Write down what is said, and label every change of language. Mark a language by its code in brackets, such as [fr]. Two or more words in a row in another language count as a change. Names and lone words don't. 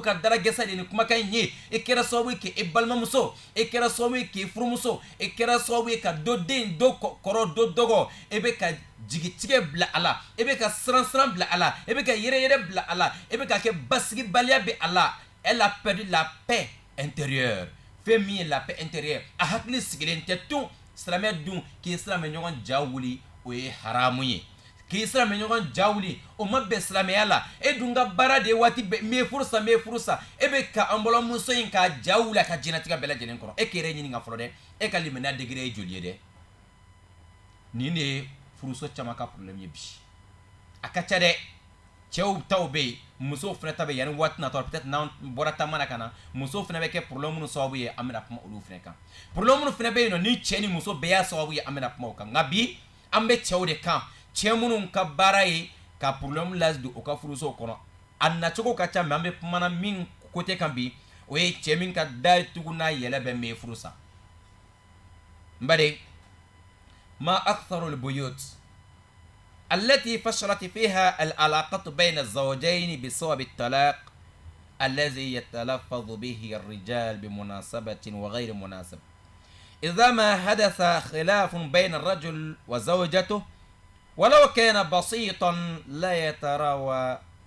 [bm] ka dara gɛsɛ de nin kumakan in ye e kɛra sababu ye k'e balimamuso e kɛra sababu ye k'e furumuso e kɛra sababu ye ka dɔ den dɔ kɔrɔ dɔ dɔgɔ e bɛ ka jigitigɛ bila a la e bɛ ka siran bila a la e bɛ ka yɛrɛ bila a la e bɛ ka kɛ basigibaliya bɛ a la [fr] elle a perdu la paix intérieure [bm] fɛn min ye [fr] la paix intérieure [bm] a hakili sigilen tɛ tun silamɛ dun k'i silamɛ ɲɔgɔn ja wuli o ye haramu ye k'i silamɛ ɲɔgɔn ja wuli o ma bɛn silamɛya la e dun ka baara de ye waati bɛɛ n bɛ furusa e bɛ ka an balimamuso in ka ja wuli a ka diɲɛlatigɛ bɛɛ lajɛlen kɔrɔ e k'i yɛrɛ ɲininka fɔlɔ dɛ e ka limaniya degré ye joli ye dɛ nin de ye furuso caman ka problème ye bi a ka ca dɛ cɛw taw bɛ yen musow fana ta bɛ yanni waati natɔ peut-être n'an bɔra taama na ka na musow fana bɛ kɛ problème minnu sababu ye an bɛna kuma olu fana kan problème minnu fana bɛ yen nɔ ni cɛ ni muso bɛɛ y'a sababu ye an bɛna kuma o kan nka bi an bɛ cɛw de kan cɛ minnu ka baara ye ka problème ladon u ka furusow kɔnɔ a nacogo ka ca mais an bɛ kumana min côté kan bi o ye cɛ min ka datugu n'a yɛlɛ bɛ min furusa n bari ma [ar] أكثر البيوت التي فشلت فيها العلاقة بين الزوجين بسبب الطلاق الذي يتلفظ به الرجال بمناسبة وغير مناسبة إذا ما حدث خلاف بين الرجل وزوجته ولو كان بسيطا لا يتراوى